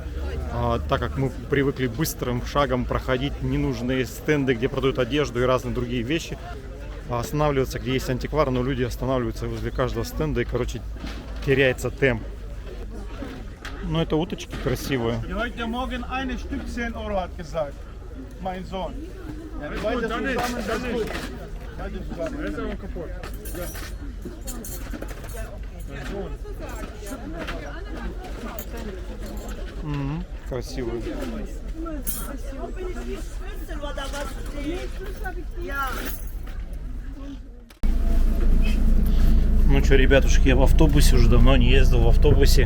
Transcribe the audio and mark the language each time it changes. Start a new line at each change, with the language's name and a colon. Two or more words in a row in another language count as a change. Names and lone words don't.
Russian: Так как мы привыкли быстрым шагом проходить ненужные стенды, где продают одежду и разные другие вещи, останавливаться, где есть антиквар, но люди останавливаются возле каждого стенда, и, короче, теряется темп. Но это уточки красивые.
German: Heute Morgen eine Stück 10 Euro hat gesagt. Mein Sohn. Ja, beide zusammen, das ist gut. Beide zusammen. Das ist aber kaputt. Ja.
Russian: Красивые. Ну что, ребятушки, я в автобусе, уже давно не ездил в автобусе.